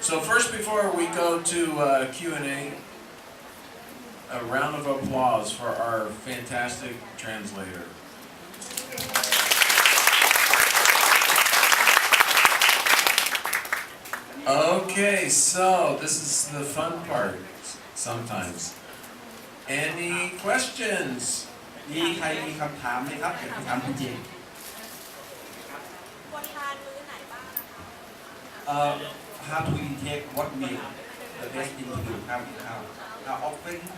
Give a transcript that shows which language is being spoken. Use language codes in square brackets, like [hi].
[en] So first, before we go to Q&A, a round of applause for our fantastic translator. Okay, so this is the fun part sometimes. Any questions? [th] มีใครมีคำถามไหมครับอยากถามคุณเจ ควรทานมื้อไหนบ้างนะคะ [en] how to intake what meal the best thing to do how often